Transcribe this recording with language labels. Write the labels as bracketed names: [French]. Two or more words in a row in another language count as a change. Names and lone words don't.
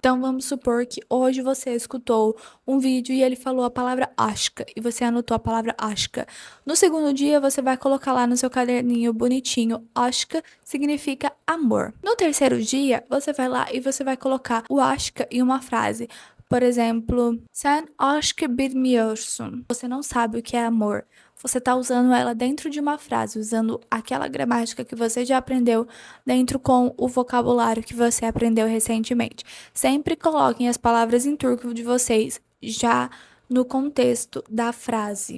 [Portuguese] Então, vamos supor que hoje você escutou um vídeo e ele falou a palavra ashka e você anotou a palavra ashka. No segundo dia, você vai colocar lá no seu caderninho bonitinho, ashka significa amor. No terceiro dia, você vai lá e você vai colocar o ashka em uma frase. Por exemplo, [Turkish] sen aşkı bilmiyorsun. [Portuguese] Você não sabe o que é amor. Você está usando ela dentro de uma frase, usando aquela gramática que você já aprendeu dentro com o vocabulário que você aprendeu recentemente. Sempre coloquem as palavras em turco de vocês já no contexto da frase.